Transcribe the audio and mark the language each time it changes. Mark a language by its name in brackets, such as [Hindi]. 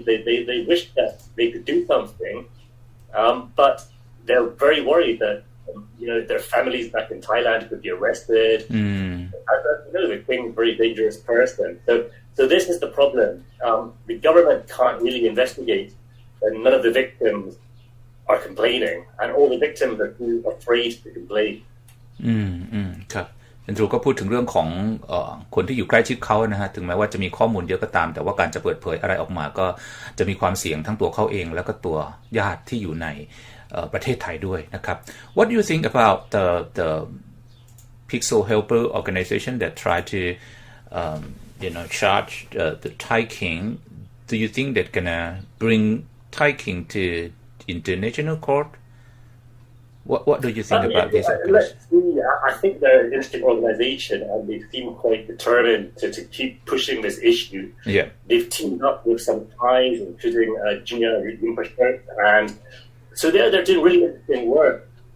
[English] They wish that they could do something, but they're very worried that, you know, their families back in Thailand could be arrested. You know, the king's a very dangerous person. So this is the problem. The government can't really investigate, and none of the victims are complaining, and all the victims are too afraid to complain. [Thai] ครับอันดรูก็พูดถึงเรื่องของคนที่อยู่ใกล้ชิดเขานะฮะถึงแม้ว่าจะมีข้อมูลเยอะก็ตามแต่ว่าการจะเปิดเผยอะไรออกมาก็จะมีความเสี่ยงทั้งตัวเขาเองแล้วก็ตัวญาติที่อยู่ในประเทศไทยด้วยนะครับ [English] What do you think about the Pixel Helper organization that try to you know charge the Thai King? Do you think that gonna bring Thai King to international court? What do you think about this? Let's see. I think they're an interesting organization and they seem quite determined to keep pushing this issue. Yeah. They've teamed up with some Thais, including Junior Rinpoche, and so they're doing really interesting work.